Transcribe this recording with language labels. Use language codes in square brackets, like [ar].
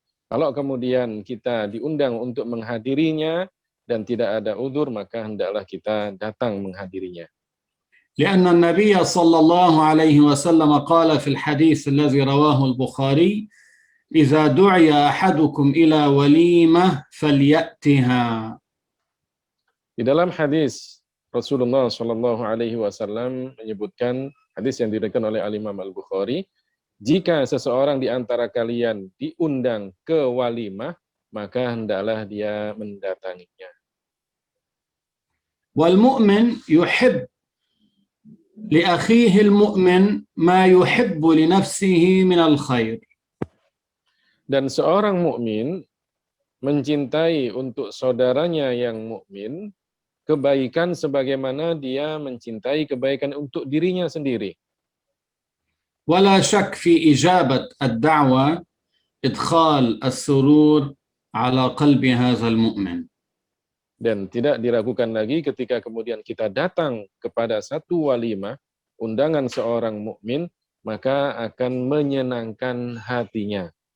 [id] Kalau kemudian kita diundang untuk menghadirinya dan tidak ada udzur, maka hendaklah kita datang menghadirinya. [ar] لأن النبي صلى الله عليه وسلم قال في الحديث الذي رواه البخاري إذا دعي أحدكم إلى وليمة فليأتها. [id] Di dalam hadis Rasulullah Shallallahu Alaihi Wasallam menyebutkan, hadis yang diriwayatkan oleh Al-Imam Al-Bukhari, jika seseorang di antara kalian diundang ke walimah, maka hendaklah dia mendatanginya. [ar] والمؤمن يحب لأخيه المؤمن ما يحب لنفسه من الخير. [id] Dan seorang mukmin mencintai untuk saudaranya yang mukmin kebaikan sebagaimana dia mencintai kebaikan untuk dirinya sendiri. [ar] ولا شك في إجابة الدعوة إدخال السرور على قلب هذا المؤمن. [id] Dan tidak diragukan lagi ketika kemudian kita datang kepada satu walimah, undangan seorang mukmin, maka akan menyenangkan hatinya.